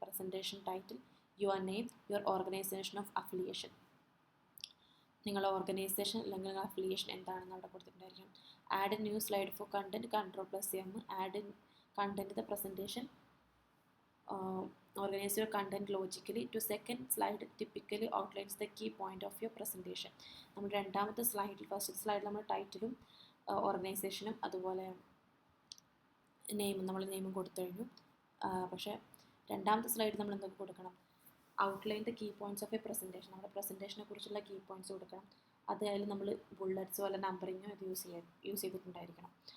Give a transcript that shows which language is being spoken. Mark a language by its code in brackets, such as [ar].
[en] presentation title, your name, your organisation of affiliation, [ml] നിങ്ങളുടെ organisation അല്ലെങ്കിൽ affiliation എന്താണെന്ന് അവിടെ കൊടുത്തിട്ടുണ്ടായിരിക്കണം. [en] Add new slide for content, Ctrl+M. Add content the presentation, organize your content logically. To second slide typically outlines the key point of your presentation. [ml] നമ്മൾ രണ്ടാമത്തെ സ്ലൈഡിൽ, first സ്ലൈഡിൽ നമ്മൾ ടൈറ്റിലും ഓർഗനൈസേഷനും അതുപോലെ നമ്മൾ നെയിമും കൊടുത്തു കഴിഞ്ഞു. പക്ഷേ രണ്ടാമത്തെ സ്ലൈഡിൽ നമ്മൾ എന്തൊക്കെ കൊടുക്കണം? [en] Outline the key points of a presentation. [ml] നമ്മുടെ പ്രസൻറ്റേഷനെ കുറിച്ചുള്ള കീ പോയിൻറ്റ്സ് കൊടുക്കണം. അതിൽ നമ്മൾ ബുള്ളറ്റ്സോ അല്ല നമ്പറിങ്ങോ ഇത് യൂസ് ചെയ്തിട്ടുണ്ടായിരിക്കണം.